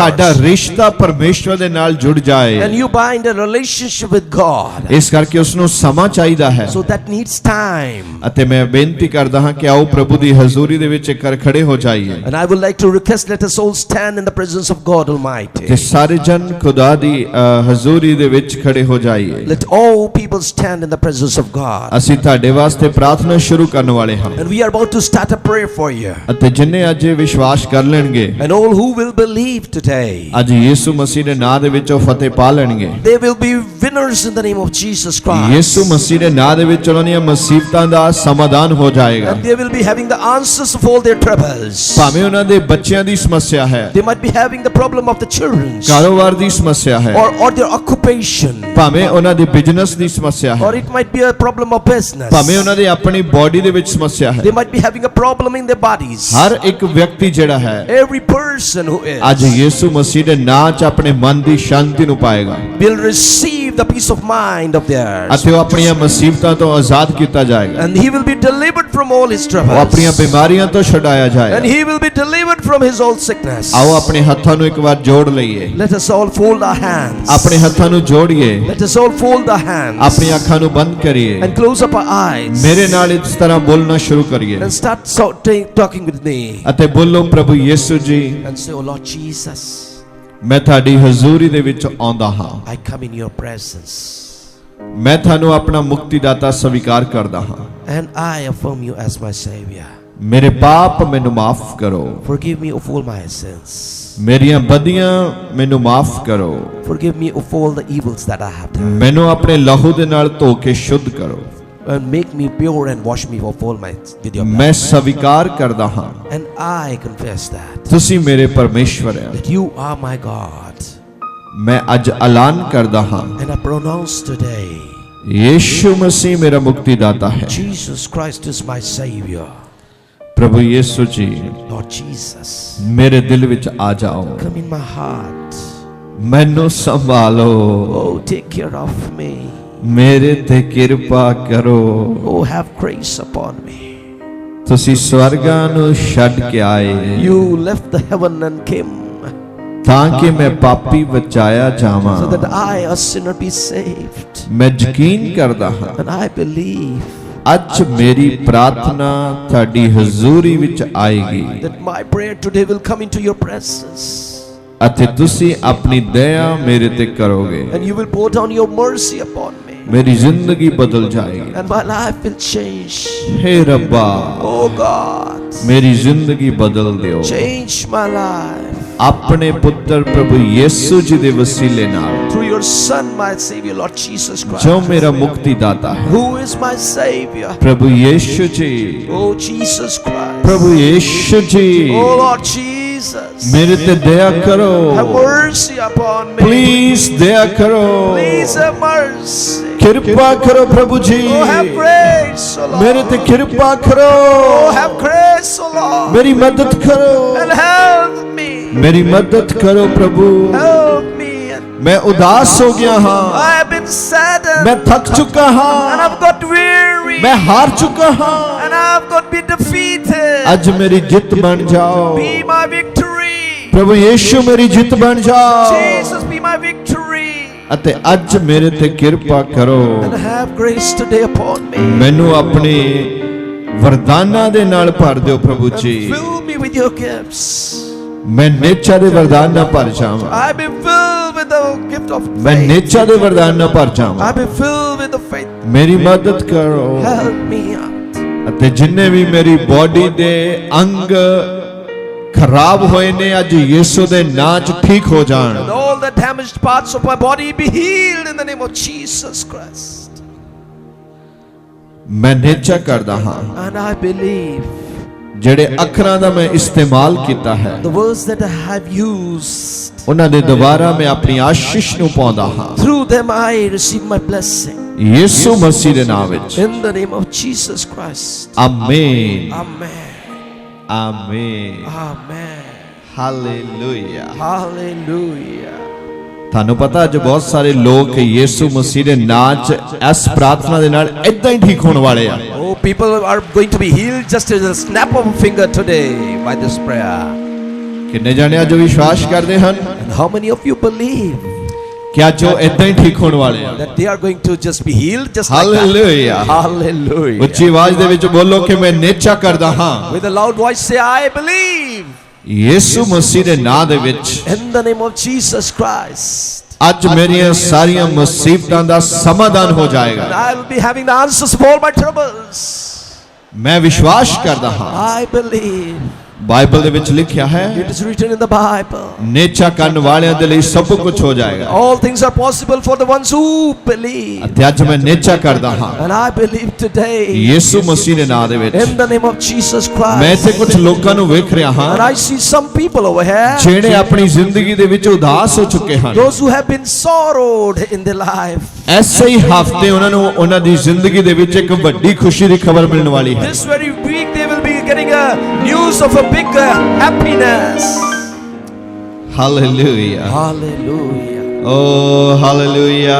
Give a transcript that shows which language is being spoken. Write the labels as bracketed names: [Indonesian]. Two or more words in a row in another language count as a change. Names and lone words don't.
[Punjabi] ਤੁਹਾਡਾ ਰਿਸ਼ਤਾ ਪਰਮੇਸ਼ਵਰ ਦੇ ਨਾਲ ਜੁੜ ਜਾਏ [English] And you bind a relationship with God. [Punjabi] ਇਸ ਕਰਕੇ ਉਸ ਨੂੰ ਸਮਾਂ ਚਾਹੀਦਾ ਹੈ [English] So that needs time. [Punjabi] ਅਤੇ ਮੈਂ ਬੇਨਤੀ ਕਰਦਾ ਹਾਂ ਕਿ ਆਓ ਪ੍ਰਭੂ ਦੀ ਹਜ਼ੂਰੀ ਦੇ ਵਿੱਚ ਕਰ ਖੜੇ ਹੋ ਜਾਈਏ [English] And I would like to request, let us all stand in the presence of God Almighty. [Punjabi] ਤੇ ਸਾਰੇ ਜਨ ਖੁਦਾ ਦੀ ਹਜ਼ੂਰੀ ਦੇ ਵਿੱਚ ਖੜੇ ਹੋ ਜਾਈਏ [English] Let all people stand in the presence of God. [Punjabi] ਅਸੀਂ ਤੁਹਾਡੇ ਵਾਸਤੇ ਪ੍ਰਾਰਥਨਾ ਸ਼ੁਰੂ ਕਰਨ ਵਾਲੇ ਹਾਂ [English] And we are about to start a prayer for you. [Punjabi] ਅਤੇ ਜਿਨ੍ਹਾਂ ਅੱਜ ਇਹ ਵਿਸ਼ਵਾਸ ਕਰ ਲੈਣਗੇ [English] And all who will believe today, [Punjabi] ਅੱਜ ਯਿਸੂ ਮਸੀਹ ਦੇ ਨਾਮ ਦੇ ਵਿੱਚ ਉਹ ਫਤਿਹ ਪਾ ਲੈਣਗੇ [English] they will be winners in the name of Jesus Christ. [Punjabi] ਯਿਸੂ ਮਸੀਹ ਦੇ ਨਾਮ ਦੇ ਵਿੱਚ ਉਹਨਾਂ ਦੀਆਂ ਮੁਸੀਬਤਾਂ ਦਾ ਸਮਾਧਾਨ ਹੋ ਜਾਏਗਾ [English] And they will be having the answers of all their troubles. [Punjabi] ਭਾਵੇਂ ਉਹਨਾਂ ਦੇ ਬੱਚਿਆਂ ਦੀ ਸਮੱਸਿਆ ਹੈ [English] They might be having the problem of the children [Punjabi] ਕਾਰੋਬਾਰ ਦੀ ਸਮੱਸਿਆ ਹੈ [English] or their occupation, [Punjabi] ਭਾਵੇਂ ਉਹਨਾਂ ਦੀ ਬਿਜ਼ਨਸ ਦੀ ਸਮੱਸਿਆ [English] or [Punjabi] ਹੈ, [English] it might be a problem of business. [Punjabi] ਭਾਵੇਂ ਉਹਨਾਂ ਦੀ ਆਪਣੀ ਬਾਡੀ ਦੇ ਵਿੱਚ ਸਮੱਸਿਆ ਹੈ, [English] They might be having a problem in their bodies. [Punjabi] ਹਰ ਇੱਕ ਵਿਅਕਤੀ ਜਿਹੜਾ ਹੈ [English] Every person who [Punjabi] ਅੱਜ [English] is [Punjabi] ਯੀਸ਼ੂ ਮਸੀਹ ਦੇ ਨਾਂ 'ਚ ਆਪਣੇ ਮਨ ਦੀ ਸ਼ਾਂਤੀ ਨੂੰ ਪਾਏਗਾ [English] will receive the peace of mind of theirs, [Punjabi] ਅਤੇ ਉਹ ਆਪਣੀਆਂ ਮੁਸੀਬਤਾਂ ਤੋਂ ਆਜ਼ਾਦ ਕੀਤਾ ਜਾਏਗਾ, [English] and he will be delivered from all his [Punjabi] ਉਹ ਆਪਣੀਆਂ [English] troubles, [Punjabi] ਬਿਮਾਰੀਆਂ ਤੋਂ ਛੁਡਾਇਆ [English] and [Punjabi] ਜਾਏਗਾ। [English] he will be delivered from his old sickness. [Punjabi] ਆਓ ਆਪਣੇ ਹੱਥਾਂ ਨੂੰ ਇੱਕ ਵਾਰ ਜੋੜ ਲਈਏ, [English] Let us all fold our hands. [Punjabi] ਆਪਣੇ ਹੱਥਾਂ ਨੂੰ ਜੋੜੀਏ, [English] Let us all fold our hands [Punjabi] ਆਪਣੀ ਅੱਖਾਂ ਨੂੰ ਬੰਦ ਕਰੀਏ, [English] and close up our eyes [Punjabi] ਮੇਰੇ ਨਾਲ ਇਸ ਤਰ੍ਹਾਂ ਬੋਲਣਾ ਸ਼ੁਰੂ ਕਰੀਏ [English] and start talking with me [Punjabi] ਅਤੇ ਬੋਲੋ, ਪ੍ਰਭੂ ਯੀਸ਼ੂ ਜੀ, [English] and say, "Oh Lord Jesus, [Punjabi] ਮੈਂ ਤੁਹਾਡੀ ਹਜ਼ੂਰੀ ਦੇ ਵਿੱਚ ਆਉਂਦਾ ਹਾਂ, [English] I come in your presence [Punjabi] ਮੈਂ ਤੁਹਾਨੂੰ ਆਪਣਾ ਮੁਕਤੀਦਾਤਾ ਸਵੀਕਾਰ ਕਰਦਾ ਹਾਂ, [English] and I affirm you as my Savior. [Punjabi] ਮੇਰੇ ਪਾਪ ਮੈਨੂੰ ਮਾਫ ਕਰੋ, [English] Forgive me of all my sins. [Punjabi] ਮੇਰੀਆਂ ਬਦੀਆਂ ਮੈਨੂੰ ਮਾਫ ਕਰੋ, [English] Forgive me of all the evils that I have done, [Punjabi] ਮੈਨੂੰ ਆਪਣੇ ਲਹੂ ਦੇ ਨਾਲ ਧੋ ਕੇ ਸ਼ੁੱਧ ਕਰੋ, [English] and make me pure and wash me of all my with your [Punjabi] ਮੈਂ [English] blood. [Punjabi] ਸਵੀਕਾਰ ਕਰਦਾ ਹਾਂ [English] And I confess that [Punjabi] ਤੁਸੀਂ ਮੇਰੇ ਪਰਮੇਸ਼ਵਰ ਹੋ, [English] you are my God. [Punjabi] ਮੈਂ ਅੱਜ ਐਲਾਨ ਕਰਦਾ ਹਾਂ [English] And I pronounce today, [Punjabi] ਯੀਸ਼ੂ ਮਸੀਹ ਮੇਰਾ ਮੁਕਤੀਦਾਤਾ ਹੈ। [English] Jesus Christ is my Savior. [Punjabi] ਪ੍ਰਭੂ ਯੀਸ਼ੂ ਜੀ, [English] Lord Jesus, [Punjabi] ਮੇਰੇ ਦਿਲ ਵਿੱਚ ਆ ਜਾਓ, [English] come in my heart. [Punjabi] ਮੈਨੂੰ ਸੰਭਾਲੋ, [English] Oh, take care of me. [Punjabi] ਮੇਰੇ ਤੇ ਕਿਰਪਾ ਕਰੋ, [English] Oh, have grace upon me. [Punjabi] ਤੁਸੀਂ ਸਵਰਗਾਂ ਨੂੰ ਛੱਡ ਕੇ ਆਏ [English] You left the heaven and came [Punjabi] ਤਾਂ ਕਿ ਮੈਂ ਪਾਪੀ ਬਚਾਇਆ ਜਾਵਾਂ। [English] so that I, a sinner, be saved. [Punjabi] ਮੈਂ ਯਕੀਨ ਕਰਦਾ ਹਾਂ [English] And I believe [Punjabi] ਅੱਜ ਮੇਰੀ ਪ੍ਰਾਰਥਨਾ ਤੁਹਾਡੀ ਹਜ਼ੂਰੀ ਵਿੱਚ ਆਏਗੀ [English] that my prayer today will come into your presence, [Punjabi] ਅਤੇ ਤੁਸੀਂ ਆਪਣੀ ਦਇਆ ਮੇਰੇ ਤੇ ਕਰੋਗੇ, [English] and you will pour down your mercy upon me, [Punjabi] ਮੇਰੀ ਜ਼ਿੰਦਗੀ ਬਦਲ ਜਾਏਗੀ। [English] and my life will change. [Punjabi] ਹੇ ਰੱਬਾ, [English] Oh God, [Punjabi] ਮੇਰੀ ਜ਼ਿੰਦਗੀ ਬਦਲ ਦਿਓ [English] change my life [Punjabi] ਆਪਣੇ ਪੁੱਤਰ ਪ੍ਰਭੂ ਯੀਸ਼ੂ ਜੀ ਦੇ ਵਸੀਲੇ ਨਾਲ, [English] through your Son, my Savior, Lord Jesus [Punjabi] ਜੋ [English] Christ, [Punjabi] ਮੇਰਾ ਮੁਕਤੀਦਾਤਾ ਹੈ। [English] who is my Savior. [Punjabi] ਪ੍ਰਭੂ ਯੀਸ਼ੂ ਜੀ, [English] Oh Jesus Christ, [Punjabi] ਪ੍ਰਭੂ ਯੀਸ਼ੂ ਜੀ, [English] oh Lord Jesus, [Punjabi] ਮੇਰੇ ਤੇ ਦਇਆ ਕਰੋ, [English] have mercy upon me. [Punjabi] ਪਲੀਜ਼ ਦਇਆ ਕਰੋ, [English] Please have mercy. [Punjabi] ਕਿਰਪਾ ਕਰੋ ਪ੍ਰਭੂ ਜੀ, [English] Oh, have grace, O Lord. [Punjabi] ਮੇਰੇ ਤੇ ਕਿਰਪਾ ਕਰੋ, [English] Oh, have grace, O Lord. [Punjabi] ਮੇਰੀ ਮਦਦ ਕਰੋ, [English] And help me. [Punjabi] ਮੇਰੀ ਮਦਦ ਕਰੋ ਪ੍ਰਭੂ। [English] Help me. [Punjabi] ਮੈਂ ਉਦਾਸ ਹੋ ਗਿਆ ਹਾਂ, [English] I have been saddened. [Punjabi] ਮੈਂ ਥੱਕ ਚੁੱਕਾ [English] And [Punjabi] ਹਾਂ, [English] I've got weary. [Punjabi] ਮੈਂ ਹਾਰ ਚੁੱਕਾ ਹਾਂ, [English] And I've got been defeated. [Punjabi] ਅੱਜ ਮੇਰੀ ਜਿੱਤ ਬਣ ਜਾਓ। [English] Be my victory. [Punjabi] ਪ੍ਰਭੂ ਯੀਸ਼ੂ ਮੇਰੀ ਜਿੱਤ ਬਣ ਜਾਓ [English] Jesus, be my victory. [Punjabi] ਅਤੇ ਅੱਜ ਮੇਰੇ ਤੇ ਕਿਰਪਾ ਕਰੋ, [English] And have grace today upon me. [Punjabi] ਮੈਨੂੰ ਆਪਣੇ ਵਰਦਾਨਾਂ ਦੇ ਨਾਲ ਭਰ ਦਿਓ ਪ੍ਰਭੂ [English] And [Punjabi] ਜੀ। [English] fill me with your gifts. [Punjabi] ਮੈਂ ਨੇਚਾ ਦੇ ਵਰਦਾਨ ਨਾਲ ਭਰ ਜਾਵਾਂ, [English] I've been filled with the gift of [Punjabi] ਮੈਂ [English] faith. [Punjabi] ਨੇਚਾ ਦੇ ਵਰਦਾਨ ਨਾਲ ਭਰ ਜਾਵਾਂ। [English] I've been filled with the faith. [Punjabi] ਮੇਰੀ ਮਦਦ ਕਰੋ [English] Help me out. [Punjabi] ਅਤੇ ਜਿੰਨੇ ਵੀ ਮੇਰੀ ਬਾਡੀ ਦੇ ਅੰਗ ਖਰਾਬ ਹੋਏ ਨੇ ਅੱਜ ਯੀਸ਼ੂ ਦੇ ਨਾਂ 'ਚ ਠੀਕ ਹੋ ਜਾਣ। [English] And all the damaged parts of my body be healed in the name of Jesus Christ. [Punjabi] ਮੈਂ ਨੇਚਾ ਕਰਦਾ ਹਾਂ [English] And I believe [Punjabi] ਜਿਹੜੇ ਅੱਖਰਾਂ ਦਾ ਮੈਂ ਇਸਤੇਮਾਲ ਕੀਤਾ ਹੈ [English] the words that I have used, [Punjabi] ਉਹਨਾਂ ਦੇ ਦੁਆਰਾ ਮੈਂ ਆਪਣੀ ਆਸ਼ੀਸ਼ ਨੂੰ ਪਾਉਂਦਾ ਹਾਂ [English] through them I receive my blessing. [Punjabi] ਯੀਸ਼ੂ ਮਸੀਹ ਦੇ ਨਾਮ ਵਿੱਚ। [English] In the name of Jesus Christ. [Punjabi] ਆਮੇਨ, [English] Amen. [Punjabi] ਆਮੇਨ, [English] Amen. [Punjabi] ਹਾਲੇਲੂਇਆ। [English] Hallelujah. [Punjabi] ਤੁਹਾਨੂੰ ਪਤਾ ਅੱਜ ਬਹੁਤ ਸਾਰੇ ਲੋਕ ਯੀਸ਼ੂ ਮਸੀਹ ਦੇ ਨਾਂ 'ਚ ਇਸ ਪ੍ਰਾਰਥਨਾ ਦੇ ਨਾਲ ਇਦਾਂ ਹੀ ਠੀਕ ਹੋਣ ਵਾਲੇ ਆ। [English] Oh, people are going to be healed just as a snap of a finger today by this prayer. [Punjabi] ਕਿੰਨੇ ਜਾਣੇ ਅੱਜ ਵਿਸ਼ਵਾਸ ਕਰਦੇ ਹਨ [English] And how many of you believe [Punjabi] ਕਿ ਅੱਜ ਉਹ ਇਦਾਂ ਹੀ ਠੀਕ ਹੋਣ ਵਾਲੇ ਆ? [English] that they are going to just be healed just like that? [Punjabi] ਹਾਲੇਲੂਇਆ। [English] Hallelujah. [Punjabi] ਉੱਚੀ ਆਵਾਜ਼ ਦੇ ਵਿੱਚ ਬੋਲੋ ਕਿ ਮੈਂ ਨੇਚਾ ਕਰਦਾ ਹਾਂ [English] With a loud voice say, I believe [Punjabi] ਯੀਸ਼ੂ ਮਸੀਹ ਦੇ ਨਾਂ ਦੇ ਵਿੱਚ। [English] in the name of Jesus Christ. [Punjabi] ਅੱਜ ਮੇਰੀਆਂ ਸਾਰੀਆਂ ਮੁਸੀਬਤਾਂ ਦਾ ਸਮਾਧਾਨ ਹੋ [English] And [Punjabi] ਜਾਏਗਾ। [English] I will be having the answers of all my troubles. [Punjabi] ਮੈਂ ਵਿਸ਼ਵਾਸ ਕਰਦਾ ਹਾਂ। [English] I believe. [Punjabi] बाइबल ਦੇ ਵਿੱਚ ਲਿਖਿਆ ਹੈ [English] It is written in the Bible. [Punjabi] ਨੇਚਾ ਕਰਨ ਵਾਲਿਆਂ ਦੇ ਲਈ ਸਭ ਕੁਝ ਹੋ ਜਾਏਗਾ। [English] All things are possible for the ones who believe. [Punjabi] ਅਤੇ ਅੱਜ ਮੈਂ ਨੇਚਾ ਕਰਦਾ ਹਾਂ [English] And I believe today [Punjabi] ਯਿਸੂ ਮਸੀਹ ਦੇ ਨਾਮ ਦੇ ਵਿੱਚ। [English] in the name of Jesus Christ. [Punjabi] ਮੈਂ ਇੱਥੇ ਕੁਝ ਲੋਕਾਂ ਨੂੰ ਵੇਖ ਰਿਹਾ ਹਾਂ [English] And I see some people over here, [Punjabi] ਜਿਹੜੇ ਆਪਣੀ ਜ਼ਿੰਦਗੀ ਦੇ ਵਿੱਚ ਉਦਾਸ ਹੋ ਚੁੱਕੇ ਹਨ। [English] those who have been sorrowed in their life. [Punjabi] ਐਸੇ ਹੀ ਹਫ਼ਤੇ ਉਹਨਾਂ ਨੂੰ ਉਹਨਾਂ ਦੀ ਜ਼ਿੰਦਗੀ ਦੇ ਵਿੱਚ ਇੱਕ ਵੱਡੀ ਖੁਸ਼ੀ ਦੀ ਖਬਰ ਮਿਲਣ ਵਾਲੀ ਹੈ। [English] This very week they will be getting a news of a big happiness. [Punjabi] ਹਾਲੇਲੂਇਆ। [English] Hallelujah. [Punjabi] ਓ ਹਾਲੇਲੂਇਆ।